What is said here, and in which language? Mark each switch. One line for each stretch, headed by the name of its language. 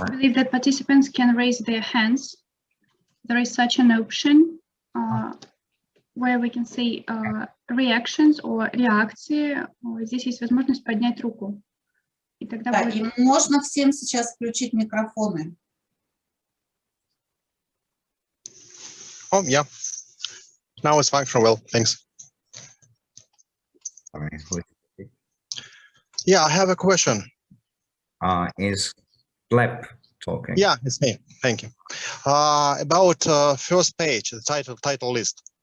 English: I believe that participants can raise their hands. There is such an option where we can say reactions or реакции.
Russian: Здесь есть возможность поднять руку. И тогда Да, будет... и можно всем сейчас включить микрофоны.
English: Oh, yeah. Now it's fine from well, thanks. Yeah, I have a question. Is Gleb talking? Yeah, it's me. Thank you. About first page, the title list.